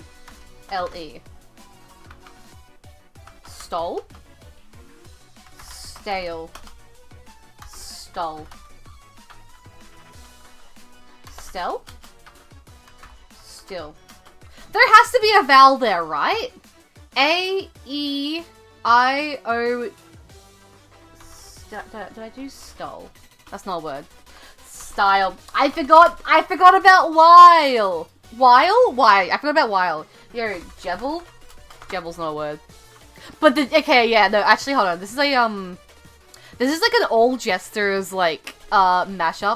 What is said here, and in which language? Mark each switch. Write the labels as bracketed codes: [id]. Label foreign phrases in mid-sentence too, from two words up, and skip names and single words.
[en] LE. Stole? Stale. Stole. Stel? Still. There has to be a vowel there, right? A-E-I-O... Did I do stole? That's not a word. Style. I forgot about while. While? Why? I forgot about while. Yo, Jebble? Jebble's not a word. But okay, yeah, no, actually, hold on. This is a, this is like an All Jesters, like, mashup.